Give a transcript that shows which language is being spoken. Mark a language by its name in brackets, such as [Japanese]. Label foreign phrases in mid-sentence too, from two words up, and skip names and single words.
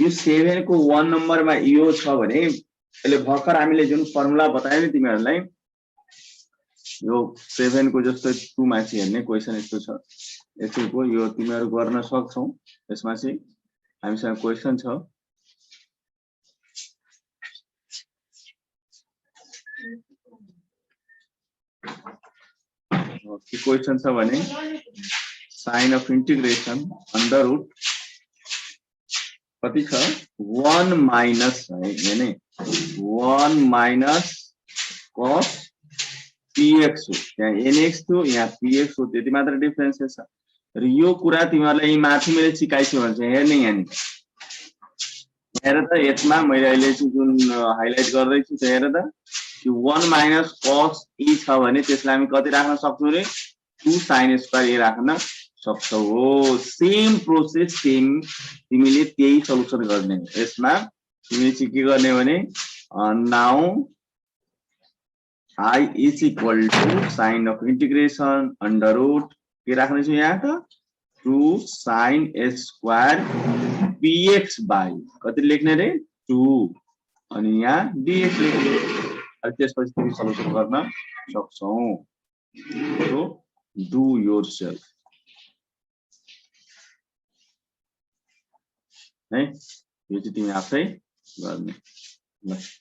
[Nepali] यो 7 को 1 नम्बरमा यो छ भने यसले भर्खर हामीले जुन फर्मुला बताए नि तिमीहरूलाई यो 7 को जस्तो 2 मा चाहिँ हेर्ने क्वेशन यस्तो छ यसको यो तिमीहरू गर्न सक्छौ यसमा चाहिँ हामीसँग क्वेशन छ के क्वेशन छ भने [English] sine of integration under root [Nepali] कति छ 1 माइनस है यानी 1 माइनस cos px हो यहाँ nx थियो यहाँ px हो त्यति मात्र डिफरेन्स छ र यो कुरा तिमीहरूलाई माथि मैले सिकाइछु भने चाहिँ हेर्ने यहाँ हेर त यसमा मैले अहिले चाहिँ जुन हाइलाइट गर्दै छु हेर त कि 1 माइनस cos e छ भने त्यसलाई हामी कति राख्न सक्छौं रे [English] 2 sin square a [Nepali] राख्न सक्छौ हो [English] same process same [Nepali] तिमीले त्यही सल्युसन गर्ने यसमा तिमीले चाहिँ के गर्ने भने नाउ [English] I is equal to sin of integration under root [Nepali] के राख्ने छु यहाँ त [English] 2 sin s square px by [Nepali] कति लेख्ने रे 2 अनि यहाँ dx लेख्ने अनि त्यसपछि तिमी सल्युसन गर्न सक्छौ। [English] so do yourself [Nepali] है यो चाहिँ तिमी आफै गर्ने ल।